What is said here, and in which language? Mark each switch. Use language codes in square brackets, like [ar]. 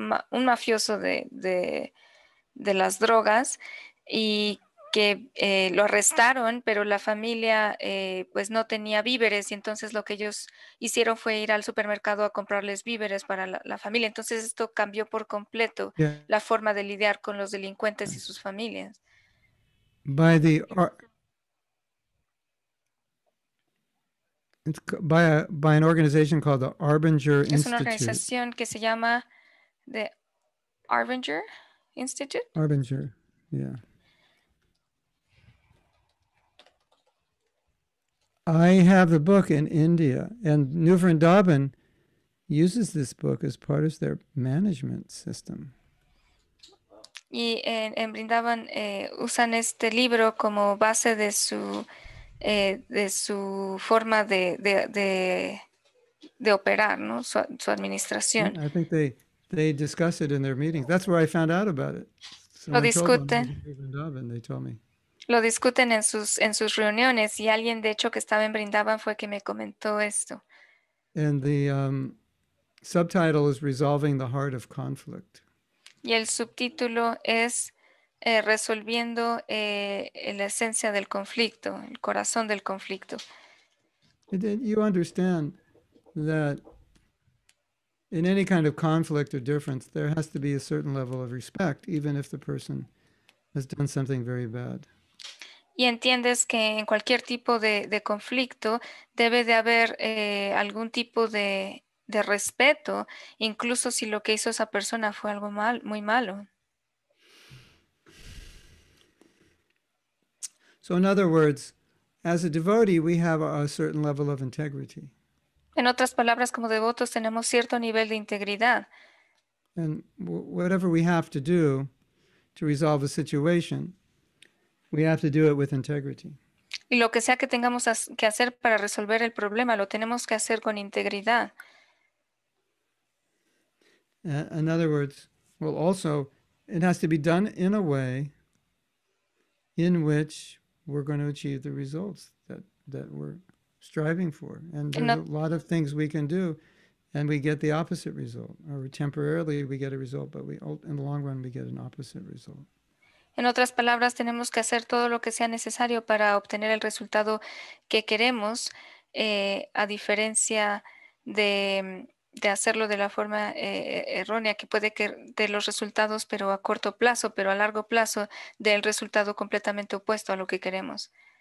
[es] mafioso de las drogas y que lo arrestaron, pero la familia pues no tenía víveres y entonces lo que ellos hicieron fue ir al supermercado a comprarles víveres para la familia. Entonces esto cambió por completo la forma de lidiar con los delincuentes y sus familias. [en] By an organization called the Arbinger Institute. [es] Es una organización que se llama The Arbinger Institute. [en] Arbinger, yeah. I have the book in India, and New Vrindavan uses this book as part of their management system. [es] Y en Brindavan usan este libro como base de su forma de operar, ¿no? Su administración. [en] I think they discuss it in their meetings. That's where I found out about it. [es] Lo [en] Someone told me when I was [es] discuten. [en] in Vrindavan, they told me. [es] Lo discuten en sus reuniones y alguien de hecho que estaba en Brindavan fue que me comentó esto. [en] And the subtitle is Resolving the Heart of Conflict. [es] Y el subtítulo es resolviendo la esencia del conflicto, el corazón del conflicto. [en] And then you understand that in any kind of conflict or difference, there has to be a certain level of respect, even if the person has done something very bad. [es] Y entiendes que en cualquier tipo de conflicto debe de haber algún tipo de respeto, incluso si lo que hizo esa persona fue algo muy malo. [en] So in other words, as a devotee, we have a certain level of integrity. [es] En otras palabras, como devotos tenemos cierto nivel de integridad. [en] And whatever we have to do to resolve a situation, we have to do it with integrity. [es] Y lo que sea que tengamos que hacer para resolver el problema, lo tenemos que hacer con integridad. [en] In other words, well, also, it has to be done in a way in which we're going to achieve the results that we're striving for. And there's a lot of things we can do, and we get the opposite result. Or temporarily we get a result, but in the long run we get an opposite result. [es] En otras palabras, tenemos que hacer todo lo que sea necesario para obtener el resultado que queremos, a diferencia de hacerlo de la forma errónea, que puede que dé los resultados, pero a corto plazo, pero a largo plazo dé el resultado completamente opuesto a lo que queremos.